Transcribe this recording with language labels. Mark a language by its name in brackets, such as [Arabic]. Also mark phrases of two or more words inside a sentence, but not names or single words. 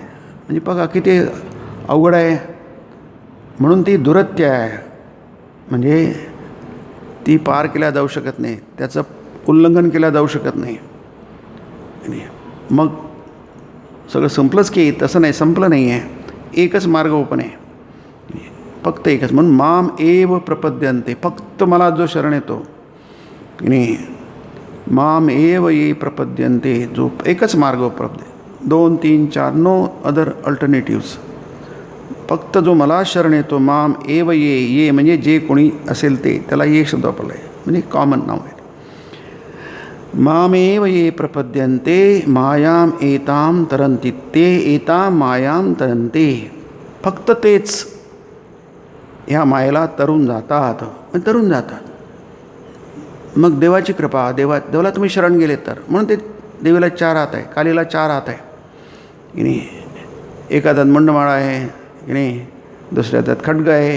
[Marathi] म्हणजे बघा किती अवघड आहे. म्हणून ती दुरत्य आहे, म्हणजे ती पार केल्या जाऊ शकत नाही, त्याचं उल्लंघन केलं जाऊ शकत नाही. मग सगळं संपलंच की? तसं नाही, संपलं नाही आहे. एकच मार्ग ओपन आहे, फक्त एकच. [Sanskrit] म्हणून माम एव प्रपद्यन्ते, [Marathi] फक्त मला जो शरण येतो नाही, [Sanskrit] माम एव ये प्रपद्यन्ते, [Marathi] जो एकच मार्ग उपलब्ध आहे. [English] 2, 3, 4 no other alternatives. [Marathi] फक्त जो मला शरण येतो, [Sanskrit] माम एव ये [Marathi] म्हणजे जे कोणी असेल ते, त्याला ये शब्द वापरला आहे, म्हणजे कॉमन नाव आहे. [Sanskrit] मामेव ये प्रपद्यन्ते मायाम एताम तरन्ति ते एताम मायाम तरन्ते. [Marathi] फक्त तेच ह्या मायेला तरून जातात, तरून जातात. मग देवाची कृपा, देवाला तुम्ही शरण गेले तर. म्हणून ते देवीला 4 हात आहे, कालीला 4 हात आहे की नाही. एका हातात मंडमाळा आहे की नाही, दुसऱ्या हातात खड्ग आहे.